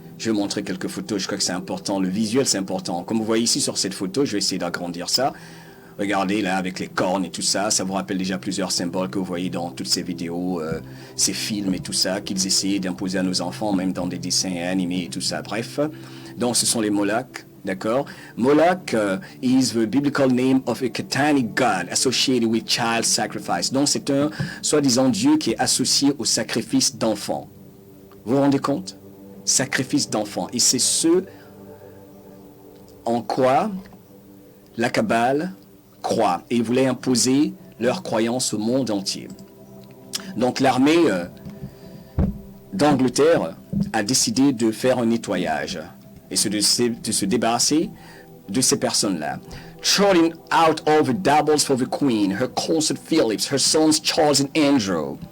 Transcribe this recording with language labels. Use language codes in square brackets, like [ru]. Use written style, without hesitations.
[fr] Je vais montrer quelques photos, je crois que c'est important, le visuel c'est important. Comme vous voyez ici sur cette photo, je vais essayer d'agrandir ça. Regardez là avec les cornes et tout ça, ça vous rappelle déjà plusieurs symboles que vous voyez dans toutes ces vidéos, ces films et tout ça, qu'ils essayaient d'imposer à nos enfants, même dans des dessins animés et tout ça. Bref, donc ce sont les Moloch, d'accord? [en] Moloch is the biblical name of a satanic god associated with child sacrifice. [fr] Donc c'est un soi-disant Dieu qui est associé au sacrifice d'enfants. Vous vous rendez compte? Sacrifice d'enfants. Et c'est ce en quoi la Kabbale croient et ils voulaient imposer leur croyance au monde entier. Donc l'armée d'Angleterre a décidé de faire un nettoyage et de se débarrasser de ces personnes-là. [en] Trotting out all the doubles for the Queen, her consort Phillips, her sons Charles and Andrew.